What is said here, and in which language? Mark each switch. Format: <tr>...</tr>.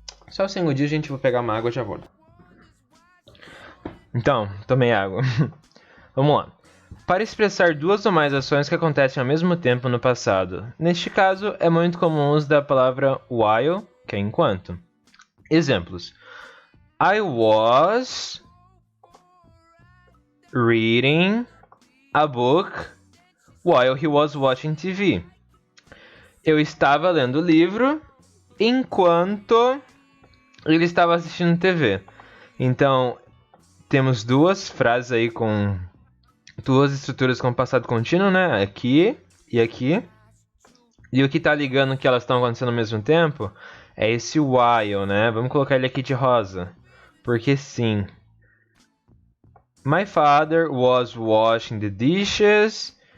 <pt>Só um segundinho, gente, vou pegar uma água e já volto. Então, tomei água. Vamos lá. Para expressar duas ou mais ações que acontecem ao mesmo tempo no passado. Neste caso, é muito comum o uso da palavra while, que é enquanto. Exemplos.</pt> <en>I was reading a book while he was watching TV.</en> <pt>Eu estava lendo o livro enquanto ele estava assistindo TV. Então, temos duas frases aí com duas estruturas com passado contínuo, né? Aqui e aqui. E o que está ligando que elas estão acontecendo ao mesmo tempo é esse while, né? Vamos colocar ele aqui de rosa. Porque sim.</pt> <en>My father was washing the dishes.</en>